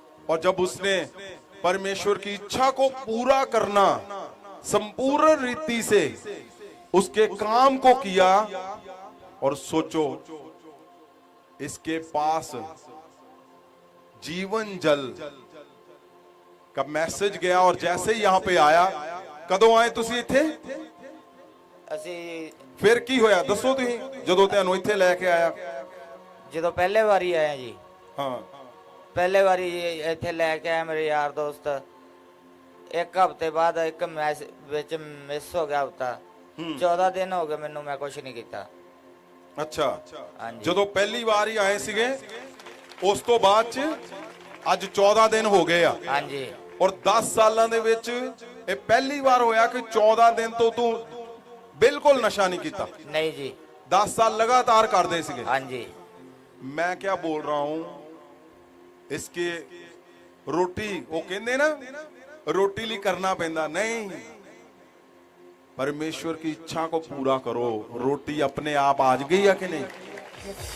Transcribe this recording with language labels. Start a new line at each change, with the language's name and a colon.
Hindi: और जब उसने परमेश्वर की इच्छा को पूरा करना संपूर्ण रीति से उसके काम को किया, और सोचो इसके पास जीवन जल का मैसेज गया, और जैसे ही यहां पे आया,
Punjabi: कदों आए तुसी इत्थे? ਅਸੀਂ फिर की होया दसो तुसीं, जदों तैनूं इत्थे लेके आया? ਜਦੋਂ ਪਹਿਲੇ ਵਾਰੀ ਆਏ ਜੀ, हाँ, ਪਹਿਲੇ ਵਾਰੀ ਇੱਥੇ ਲੈ ਕੇ ਆਇਆ ਮੇਰੇ ਯਾਰ ਦੋਸਤ, ਇੱਕ ਹਫ਼ਤੇ ਬਾਅਦ ਇੱਕ ਮੈਚ ਵਿੱਚ ਮਿਸ ਹੋ ਗਿਆ ਹਫ਼ਤਾ। 14 ਦਿਨ ਹੋ ਗਏ ਮੈਨੂੰ, ਮੈਂ ਕੁਝ ਨਹੀਂ ਕੀਤਾ। अच्छा, ਹਾਂਜੀ ਜਦੋਂ ਪਹਿਲੀ ਵਾਰ ਹੀ ਆਏ ਸੀਗੇ, ਉਸ ਤੋਂ ਬਾਅਦ ਚ ਅੱਜ 14 ਦਿਨ ਹੋ ਗਏ ਆ, ਹਾਂਜੀ ਔਰ 10 ਸਾਲਾਂ ਦੇ ਵਿੱਚ ਇਹ ਪਹਿਲੀ ਵਾਰ ਹੋਇਆ ਕਿ 14 ਦਿਨ ਤੋਂ ਤੂੰ ਬਿਲਕੁਲ ਨਸ਼ਾ ਨਹੀਂ ਕੀਤਾ। ਨਹੀਂ ਜੀ। 10 साल लगातार करते ਸੀਗੇ। ਹਾਂਜੀ
Hindi: मैं क्या बोल रहा हूं, इसके रोटी वो कहते ना,
Punjabi: रोटी ली करना पैंदा नहीं,
Hindi: परमेश्वर की इच्छा को पूरा करो, रोटी अपने आप आज गई है कि नहीं?